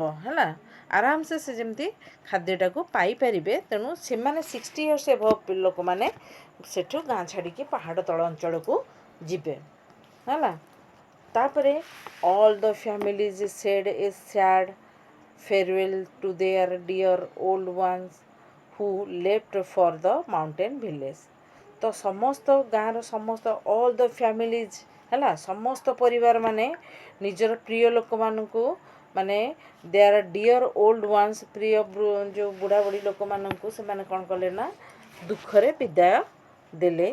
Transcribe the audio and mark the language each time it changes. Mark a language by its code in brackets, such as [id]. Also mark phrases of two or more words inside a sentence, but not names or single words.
[or] ହେଲା, ଆରାମସେ ସେ ଯେମିତି ଖାଦ୍ୟଟାକୁ ପାଇପାରିବେ। ତେଣୁ ସେମାନେ 60 [en] years above [or] ଲୋକମାନେ ସେଠୁ ଗାଁ ଛାଡ଼ିକି ପାହାଡ଼ ତଳ ଅଞ୍ଚଳକୁ ଯିବେ। ହେଲା, ତାପରେ [en] all the families said a sad farewell to their dear old ones who left for the mountain village। [or] ତ ସମସ୍ତ ଗାଁର ସମସ୍ତ [en] all the families [or] ହେଲା ସମସ୍ତ ପରିବାର ମାନେ ନିଜର ପ୍ରିୟ ଲୋକମାନଙ୍କୁ ମାନେ [en] their dear old ones [or] ପ୍ରିୟ ଯେଉଁ ବୁଢ଼ା ବୁଢ଼ୀ ଲୋକମାନଙ୍କୁ ସେମାନେ କ'ଣ କଲେ ନା ଦୁଃଖରେ ବିଦାୟ ଦେଲେ।